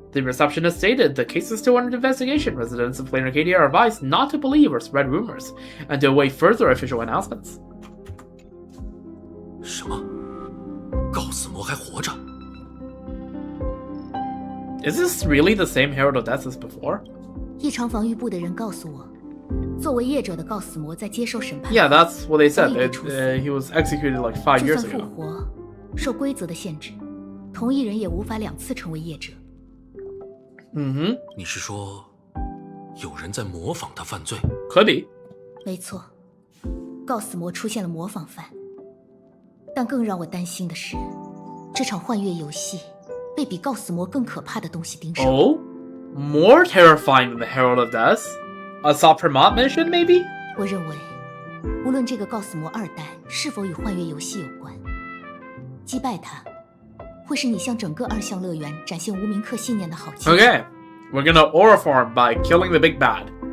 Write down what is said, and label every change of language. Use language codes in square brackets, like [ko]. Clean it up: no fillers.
[en] The receptionist stated the case is still under investigation. Residents of Plain Arcadia are advised not to believe or spread rumors, and to await further official announcements. [zh] 什么？告死魔还活着？ [en] Is this really the same Herald of Death as before? [zh] 异常防御部的人告诉我，作为业者的告死魔在接受审判。 [en] Yeah, that's what they said. He was executed like 5 years [zh] 就算复 [en] ago. [zh] 活，受规则的限制，同一人也无法2次成为业者。你是说，有人在模仿他犯罪？ [en] Could be. [zh] 没错，告死魔出现了模仿犯。但更让我担心的是，这场幻月游戏被比告死魔更可怕的东西盯上。 [en] Oh? More terrifying than the Herald of Death? A Supremont mission, maybe? [zh] 我认为，无论这个告死魔2代是否与幻月游戏有关，击败他。会是你向整个2项乐园展现无名客信念的好机会。 [en] Okay, we're gonna aura farm by killing the big bad.